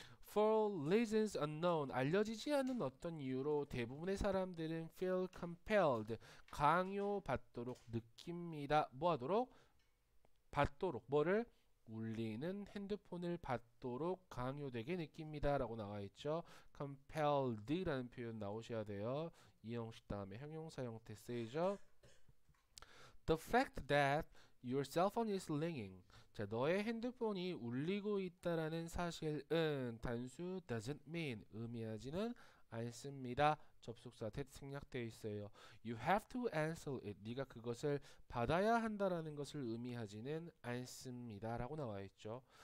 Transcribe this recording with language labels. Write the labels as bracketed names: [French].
[Korean] For reasons unknown, 알려지지 않은 어떤 이유로 대부분의 사람들은 feel compelled, 강요받도록 느낍니다. 뭐하도록? 받도록, 뭐를? 울리는 핸드폰을 받도록 강요되게 느낍니다. 라고 나와 있죠. compelled라는 표현 나오셔야 돼요. 이 형식 다음에 형용사 형태 쓰이죠. [English] The fact that your cell phone is ringing. [Korean] 자, 너의 핸드폰이 울리고 있다라는 사실은 단수 doesn't mean 의미하지는 않습니다. 접속사 that 생략되어 있어요. [English] You have to answer it. [Korean] 네가 그것을 받아야 한다라는 것을 의미하지는 않습니다. 라고 나와 있죠.